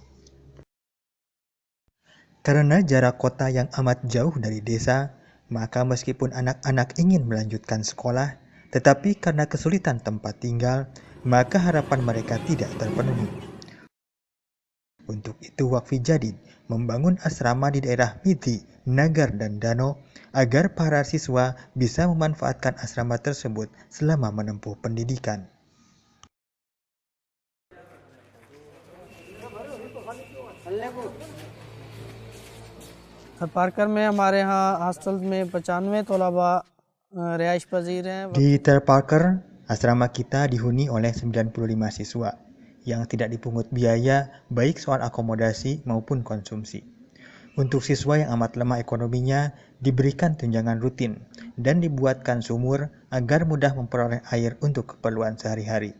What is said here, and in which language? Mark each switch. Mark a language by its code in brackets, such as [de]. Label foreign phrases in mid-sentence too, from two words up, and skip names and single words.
[id] Karena jarak kota yang amat jauh dari desa, maka meskipun anak-anak ingin melanjutkan sekolah, tetapi karena kesulitan tempat tinggal, maka harapan mereka tidak terpenuhi. Untuk itu Waqfi Jadid membangun asrama di daerah Miti, Nagar, dan Dano agar para siswa bisa memanfaatkan asrama tersebut selama menempuh pendidikan. [ur] पार्कर में हमारे यहाँ हॉस्टल में 95 तलबा रिहाइश पजीर हैं. [id] Di Ter Parker, asrama kita dihuni oleh 95 siswa yang tidak dipungut biaya baik soal akomodasi maupun konsumsi. Untuk siswa yang amat lemah ekonominya diberikan tunjangan rutin dan dibuatkan sumur agar mudah memperoleh air untuk keperluan sehari-hari.